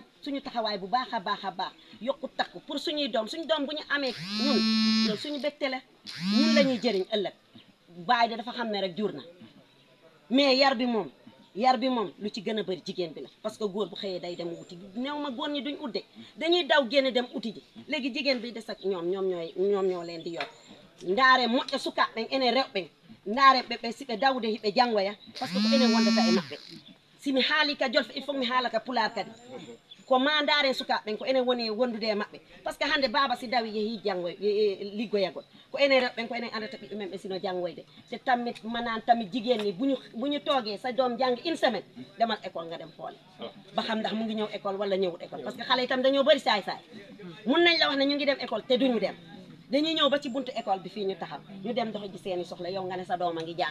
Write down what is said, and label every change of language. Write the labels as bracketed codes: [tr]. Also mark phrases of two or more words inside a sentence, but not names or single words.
[wo] suñu taxawaay bu baax a baax yokku takku pour suñuy doom bu ñu amee ñun loolu suñu bégte la ñun la ñuy jëriñ ëllëg baay de dafa xam ne rek jur na mais yar bi moom lu ci gën a bëri jigéen bi la [fr] parce que [wo] góor bu xëyee day dem uti néew ma góor ñi duñ udde dañuy daw génne dem uti ji léegi jigéen bi des ak ñoom ñoo leen di yor [ff] ndaare moƴƴa sukaɓe ene rewɓe ndaare ɓe siɓe dawde hiɓe janngoya [fr] par ce que [wo] ko [ff] enen wondata e maɓɓe simi haali ka jolfe il faut mi haala ka pular kadi ko ma ndaaren sukaɓe ko enen woni wondude e maɓɓe par ce que hannde baaba si dawi yeehi liggoyagol ko enen rewɓe ko enen andata ɓiɓɓe men ɓe sino janngoyde te tamit manan tamit [wo] jigéen ñi buñu toogee sa doom jàng [fr] une semaine [wo] demal école nga dem xoole ba xam ndax mu ngi ñëw école wala ñëwut école [fr] parce que [wo] xale yi tam dañoo bëri saay-saay mun nañ la wax ne ñu ngi dem école te duñu dem dañuy ñëw ba ci buntu école bi fii ñu taxaw ñu dem dox ji seeni soxla yow nga ne sa doom a